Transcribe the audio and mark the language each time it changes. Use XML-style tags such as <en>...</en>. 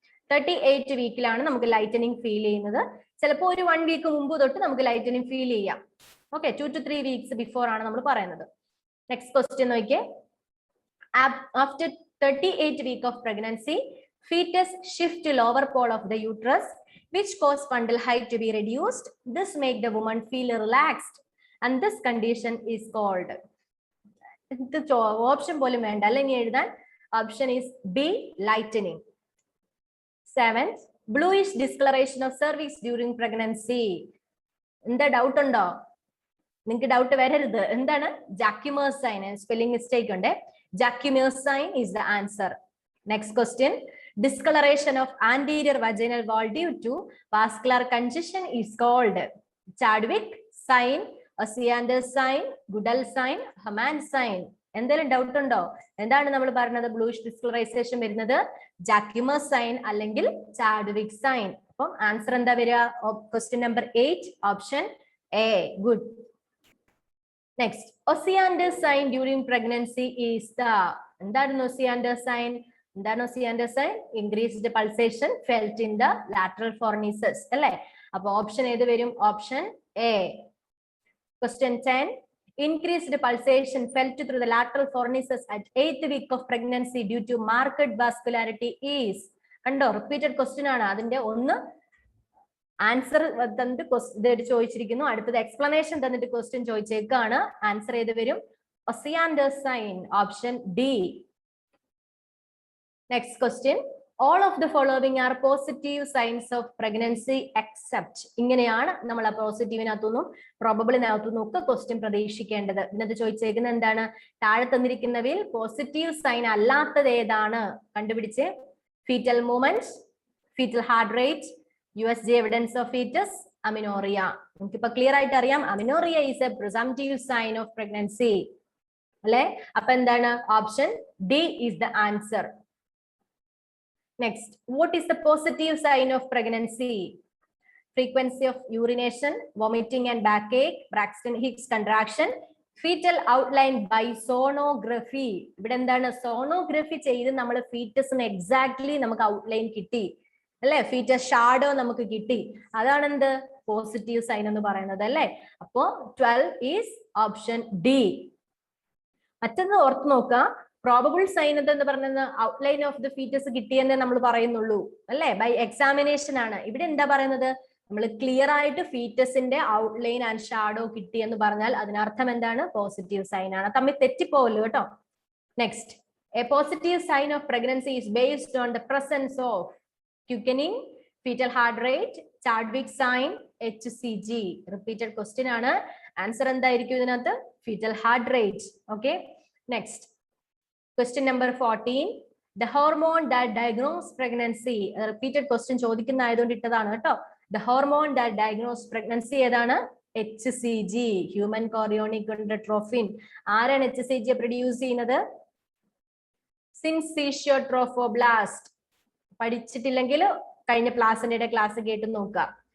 <ml>38 വീക്കിലാണ് നമുക്ക് lightening feel ചെയ്യുന്നത്. ചിലപ്പോൾ ഒരു 1 വീക്ക് മുമ്പ് തൊട്ട് നമുക്ക് ലൈറ്റനിങ് ഫീൽ ചെയ്യാം.</ml> <en>okay, 2 to 3 weeks before</en> <ml>ആണ് നമ്മൾ പറയുന്നത്.</ml> <en>Next question നോക്കിയേ. After 38 week of pregnancy, fetus shift to lower pole of the uterus, which cause fundal height to be reduced. This make the woman feel relaxed, and this condition is called.</en> <ml>Option പോലും വേണ്ട അല്ലെ ഇനി എഴുതാൻ.</ml> <en>Option is B, lightening. 7th, bluish discoloration of cervix during pregnancy.</en> <ml>എന്താ doubt ഉണ്ടോ? നിങ്ങൾക്ക് doubt വരരുത്. എന്താണ്? ജാക്യുമേഴ്സ് സൈൻ. സ്പെല്ലിംഗ് മിസ്റ്റേക്ക് ഉണ്ട്.</ml> <en>Jacquemier's sign is the answer. Next question. Discoloration of anterior vaginal wall due to vascular congestion is called Chadwick sign, Osiander sign, Goodall sign, Hamann sign.</en> <ml>എന്തെങ്കിലും doubt ഉണ്ടോ? എന്താണ് നമ്മൾ പറഞ്ഞത്? ബ്ലൂയിഷ് ഡിസ്കളറൈസേഷൻ വരുന്നത് ജാക്യുമേഴ്സ് sign അല്ലെങ്കിൽ Chadwick sign. അപ്പം answer എന്താ വരിക? Question number 8 option A. Good.</ml> <en>Next, Osiander sign during pregnancy is the.</en> <ml>എന്താണ് Osiander sign? എന്താണ് Osiander sign?</ml> <en>Increased pulsation felt in the lateral fornices</en> <ml>അല്ലെ. അപ്പൊ ഓപ്ഷൻ ഏത് വരും? Option A.</ml> <en>Question 10, increased pulsation felt through the lateral fornices at 8th week of pregnancy due to marked vascularity is.</en> <ml>കണ്ടോ, repeated question ആണ്. അതിന്റെ ഒന്ന് answer തന്നിട്ട് ചോദിച്ചിരിക്കുന്നു, അടുത്തത് എക്സ്പ്ലനേഷൻ തന്നിട്ട് ക്വസ്റ്റ്യൻ ചോദിച്ചേക്കാണ്. ആൻസർ ഏത് വരും?</ml> <en>Osiander sign option D. Next question. All of the following are positive signs of pregnancy except.</en> <ml>ഇങ്ങനെയാണ് നമ്മൾ ആ പോസിറ്റീവിനകത്തുനിന്നും പ്രോബബിളിനകത്തുനിന്നും ഒക്കെ ക്വസ്റ്റ്യൻ പ്രതീക്ഷിക്കേണ്ടത്. ഇതിനകത്ത് ചോദിച്ചേക്കുന്നത് എന്താണ്? താഴെ തന്നിരിക്കുന്നവയിൽ പോസിറ്റീവ് സൈൻ അല്ലാത്തത് ഏതാണ്? കണ്ടുപിടിച്ച്.</ml> <en>Fetal movement, fetal heart rate, USG evidence of fetus, amenorrhoea.</en> <ml>നമുക്കിപ്പോ ക്ലിയർ ആയിട്ട് അറിയാം</ml> <en>Amenorrhoea is a presumptive sign of pregnancy അല്ലെ.</en> <ml>അപ്പൊ എന്താണ്?</ml> <en>Option D is the answer. Next, what is the positive sign of pregnancy? Frequency of urination, vomiting and backache, Braxton Hicks contraction, fetal outline by sonography.</en> <ml>ഇവിടെ എന്താണ്? Sonography ചെയ്ത് നമ്മൾ ഫീറ്റസിന് exactly നമുക്ക് outline കിട്ടി അല്ലെ, ഫീറ്റസ് ഷാഡോ നമുക്ക് കിട്ടി. അതാണ് എന്ത്? പോസിറ്റീവ് സൈൻ എന്ന് പറയുന്നത് അല്ലെ. അപ്പോ 12 ഈസ് ഓപ്ഷൻ ഡി. മറ്റൊന്ന് ഓർത്ത് നോക്കുക. പ്രോബബിൾ സൈൻ എന്ന് പറയുന്നത് ഔട്ട്ലൈൻ ഓഫ് ദ ഫീറ്റസ് കിട്ടിയെന്നേ നമ്മൾ പറയുന്നുള്ളൂ അല്ലെ, ബൈ എക്സാമിനേഷൻ ആണ്. ഇവിടെ എന്താ പറയുന്നത്? നമ്മൾ ക്ലിയർ ആയിട്ട് ഫീറ്റസിന്റെ ഔട്ട്ലൈൻ ആൻഡ് ഷാഡോ കിട്ടി എന്ന് പറഞ്ഞാൽ അതിനർത്ഥം എന്താണ്? പോസിറ്റീവ് സൈൻ ആണ്. തമ്മിൽ തെറ്റിപ്പോവല്ലോ കേട്ടോ.</ml> <en>Next, a positive sign of pregnancy is based on the presence of quickening, fetal heart rate, Chadwick sign, HCG.</en> <ml>Repeated question ആണ്. ആൻസർ എന്തായിരിക്കും ഇതിനകത്ത്? Foetal heart rate. Okay.</ml> <en>Next, question number 14. The hormone that diagnose pregnancy. Repeated question</en> <ml>ചോദിക്കുന്ന ആയതുകൊണ്ട് ഇട്ടതാണ് കേട്ടോ.</ml> <en>The hormone that diagnose pregnancy ഏതാണ്? HCG, human chorionic gonadotrophin.</en> <ml>ആരാണ് HCG produce ചെയ്യുന്നത്? syncytiotrophoblasts. പഠിച്ചിട്ടില്ലെങ്കിൽ കഴിഞ്ഞ ക്ലാസ്സിന്റെ ക്ലാസ് കേട്ട് നോക്കുക.</ml>